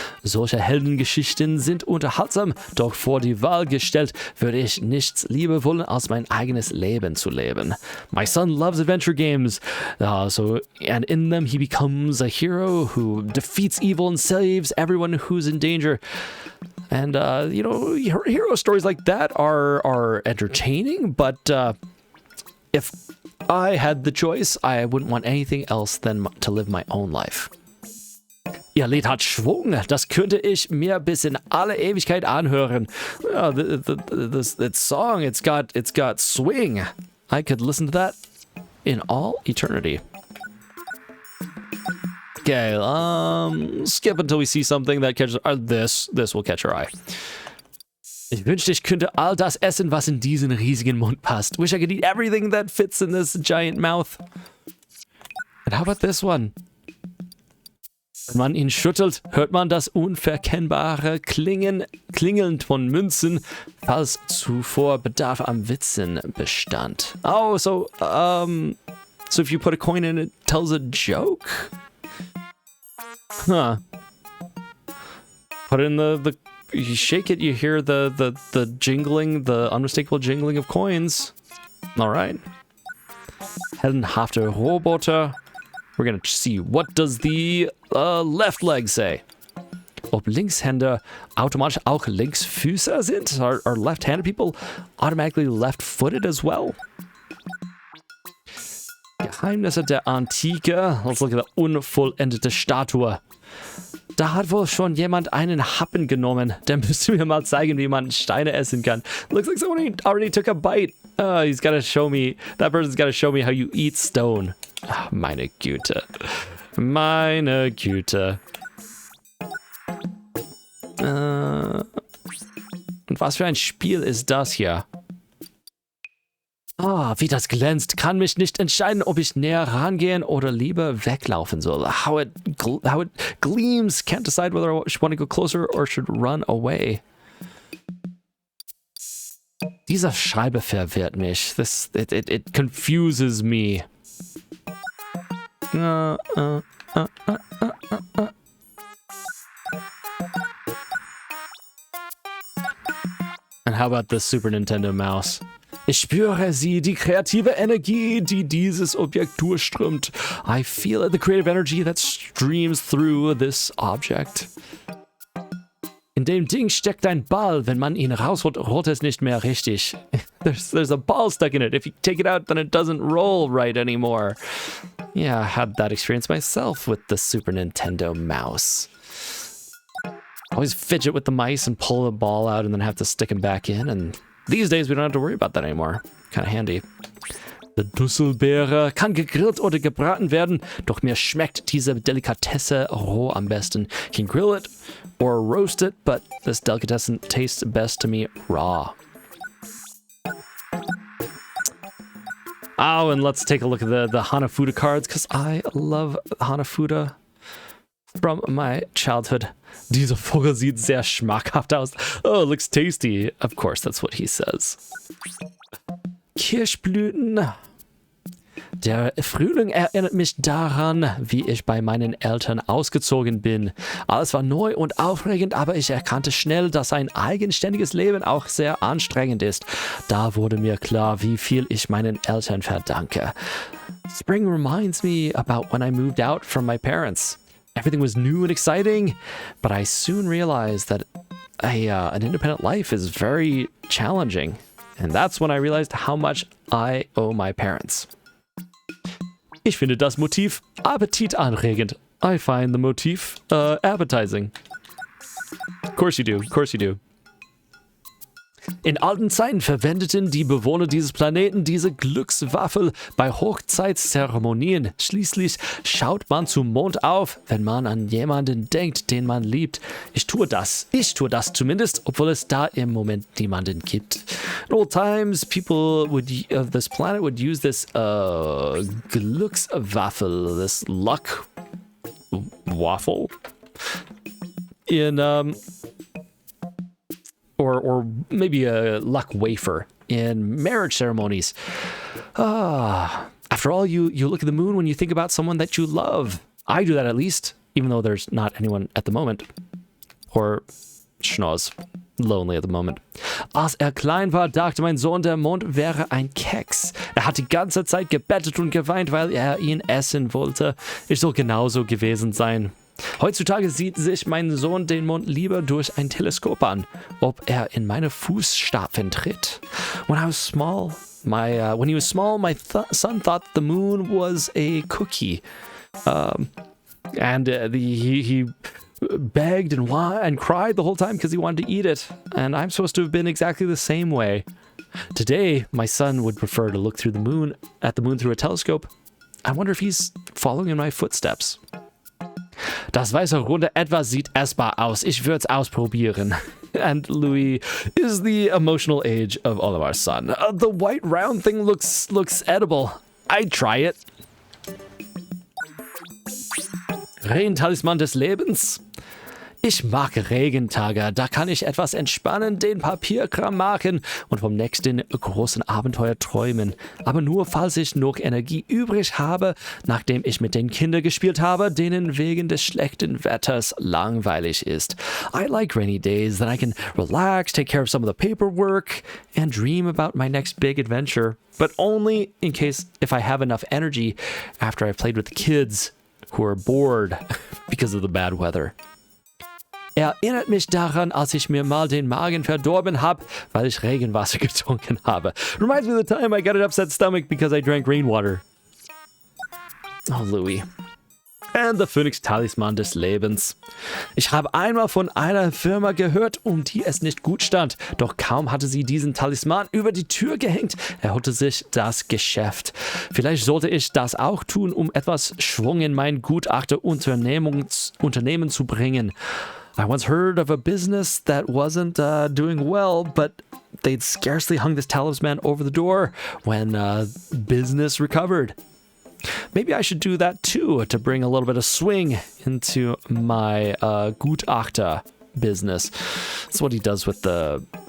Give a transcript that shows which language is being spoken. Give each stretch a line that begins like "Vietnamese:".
German: Solche Heldengeschichten sind unterhaltsam, doch vor die Wahl gestellt, würde ich nichts lieber wollen, als mein eigenes Leben zu leben.
English: My son loves adventure games, and in them he becomes a hero who defeats evil and saves everyone who's in danger. And, hero stories like that are entertaining, but if I had the choice, I wouldn't want anything else than to live my own life.
German: Ihr Lied hat Schwung, das könnte ich mir bis in alle Ewigkeit anhören.
English: Yeah, that song, it's got swing. I could listen to that in all eternity. Okay, skip until we see something that catches this will catch our eye.
German: Ich wünschte, ich könnte all das essen, was in diesen riesigen Mund passt.
English: Wish I could eat everything that fits in this giant mouth. And how about this one?
German: Wenn man ihn schüttelt, hört man das unverkennbare Klingeln von Münzen, falls zuvor Bedarf am Witzen bestand.
English: Oh, so if you put a coin in, it tells a joke? Huh. Put in the you shake it, you hear the jingling, the unmistakable jingling of coins. All right.
German: Heldenhafte Roboter.
English: We're gonna see, what does the left leg say?
German: Ob Linkshänder automatisch auch Linksfüßer sind?
English: Are left-handed people automatically left-footed as well?
German: Geheimnisse der Antike.
English: Let's look at the
German: unvollendete Statue. Da hat wohl schon jemand einen Happen genommen. Der müsste mir mal zeigen, wie man Steine essen kann.
English: Looks like someone already took a bite. He's gotta show me. That person's gotta show me how you eat stone.
German: Ach, meine Güte. Meine Güte. Und was für ein Spiel ist das hier? Ah, wie das glänzt. Kann mich nicht entscheiden, ob ich näher rangehen oder lieber weglaufen soll.
English: How it gleams. Can't decide whether I should want to go closer or should run away.
German: Dieser Schreiber verwirrt mich.
English: It confuses me. And how about the Super Nintendo Mouse?
German: Ich spüre sie, die kreative Energie, die dieses Objekt durchströmt.
English: I feel the creative energy that streams through this object.
German: In dem Ding steckt ein Ball. Wenn man ihn rausholt, rollt es nicht mehr richtig.
English: There's a ball stuck in it. If you take it out, then it doesn't roll right anymore. Yeah, I had that experience myself with the Super Nintendo mouse. I always fidget with the mice and pull the ball out and then have to stick him back in. And these days, we don't have to worry about that anymore. Kind of handy.
German: Der Dusselbeere kann gegrillt oder gebraten werden, doch mir schmeckt diese Delikatesse roh am besten.
English: You can grill it or roast it, but this delicatessen tastes best to me raw. Oh, and let's take a look at the Hanafuda cards, because I love Hanafuda from my childhood.
German: Dieser Vogel sieht sehr schmackhaft aus.
English: Oh, it looks tasty. Of course, that's what he says.
German: Kirschblüten. Der Frühling erinnert mich daran, wie ich bei meinen Eltern ausgezogen bin. Alles war neu und aufregend, aber ich erkannte schnell, dass ein eigenständiges Leben auch sehr anstrengend ist. Da wurde mir klar, wie viel ich meinen Eltern verdanke.
English: Spring reminds me about when I moved out from my parents. Everything was new and exciting, but I soon realized that an independent life is very challenging. And that's when I realized how much I owe my parents.
German: Ich finde das Motiv appetitanregend.
English: I find the motif appetizing. Of course you do, of course you do.
German: In alten Zeiten verwendeten die Bewohner dieses Planeten diese Glückswaffel bei Hochzeitszeremonien. Schließlich schaut man zum Mond auf, wenn man an jemanden denkt, den man liebt. Ich tue das zumindest, obwohl es da im Moment niemanden gibt.
English: In old times, people of this planet would use this Glückswaffel, this luck waffle, in or maybe a luck wafer in marriage ceremonies. After all, you look at the moon when you think about someone that you love. I do that at least, even though there's not anyone at the moment. Or schnoz, lonely at the moment.
German: Als klein war, dachte mein Sohn, der Mond wäre ein Keks. Hat die ganze Zeit gebettet und geweint, weil ihn essen wollte. Ich soll genauso gewesen sein. Heutzutage sieht sich mein Sohn den Mond lieber durch ein Teleskop an, ob in meine Fußstapfen tritt.
English: When he was small, my son thought the moon was a cookie, and he begged and cried the whole time because he wanted to eat it. And I'm supposed to have been exactly the same way. Today, my son would prefer to look at the moon through a telescope. I wonder if he's following in my footsteps.
German: Das weiße runde Etwas sieht essbar aus. Ich würde es ausprobieren.
English: And Louis is the emotional age of all of our son. The white round thing looks edible. I'd try it.
German: Regentalisman des Lebens. Ich mag Regentage, da kann ich etwas entspannen, den Papierkram machen und vom nächsten großen Abenteuer träumen. Aber nur, falls ich noch Energie übrig habe, nachdem ich mit den Kindern gespielt habe, denen wegen des schlechten Wetters langweilig ist.
English: I like rainy days, then I can relax, take care of some of the paperwork, and dream about my next big adventure. But only in case if I have enough energy after I've played with the kids who are bored because of the bad weather.
German: Erinnert mich daran, als ich mir mal den Magen verdorben habe, weil ich Regenwasser getrunken habe.
English: Reminds me of the time I got an upset stomach because I drank rainwater. Oh, Louis. And the Phoenix
German: Talisman des Lebens. Ich habe einmal von einer Firma gehört, um die es nicht gut stand. Doch kaum hatte sie diesen Talisman über die Tür gehängt, erholte sich das Geschäft. Vielleicht sollte ich das auch tun, um etwas Schwung in mein Gutachterunternehmen zu bringen.
English: I once heard of a business that wasn't doing well, but they'd scarcely hung this talisman over the door when business recovered. Maybe I should do that too, to bring a little bit of swing into my Gutachter business. That's what he does with the